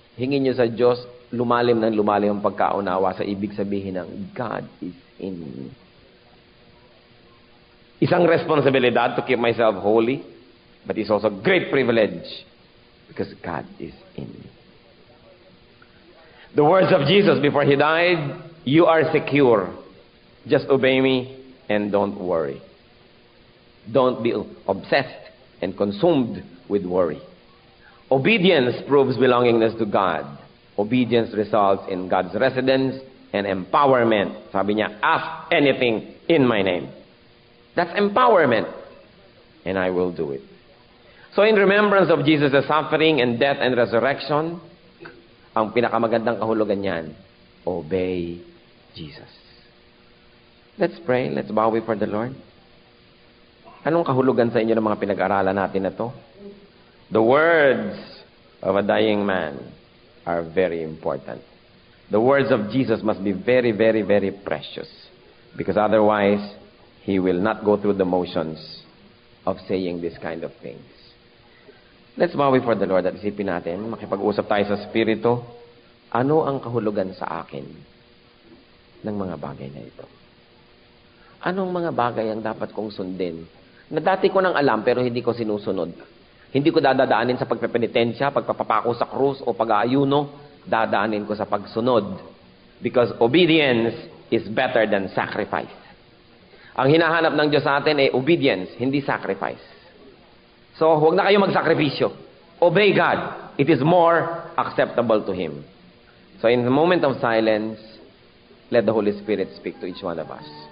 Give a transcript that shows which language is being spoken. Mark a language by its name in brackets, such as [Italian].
[Filipino] Hingin nyo sa Diyos, lumalim ng lumalim ang pagkaunawa sa ibig sabihin ng [English] God is in me. [Filipino] Isang responsibilidad [English] to keep myself holy, but it's also a great privilege because God is in me. The words of Jesus before He died, you are secure. Just obey me and don't worry. Don't be obsessed and consumed with worry. Obedience proves belongingness to God. Obedience results in God's residence and empowerment. [Filipino] Sabi niya, [English] ask anything in my name. That's empowerment. And I will do it. So in remembrance of Jesus' suffering and death and resurrection, [Filipino] ang pinakamagandang kahulugan niyan, [English] obey Jesus. Let's pray. Let's bow before the Lord. [Filipino] Anong kahulugan sa inyo ng mga pinag-aralan natin na to? [English] The words of a dying man are very important. The words of Jesus must be very, very, very precious. Because otherwise, He will not go through the motions of saying this kind of things. Let's bow before the Lord [Filipino] at isipin natin, makipag-usap tayo sa Espiritu, ano ang kahulugan sa akin ng mga bagay na ito? Anong mga bagay ang dapat kong sundin? Na dati ko nang alam pero hindi ko sinusunod. Hindi ko dadaanin sa pagpepenitensya, pagpapapako sa krus o pag-aayuno, dadaanin ko sa pagsunod. [English] Because obedience is better than sacrifice. [Filipino] Ang hinahanap ng Diyos sa atin ay obedience, hindi sacrifice. So, huwag na kayo magsakripisyo. [English] Obey God. It is more acceptable to Him. So, in the moment of silence, let the Holy Spirit speak to each one of us.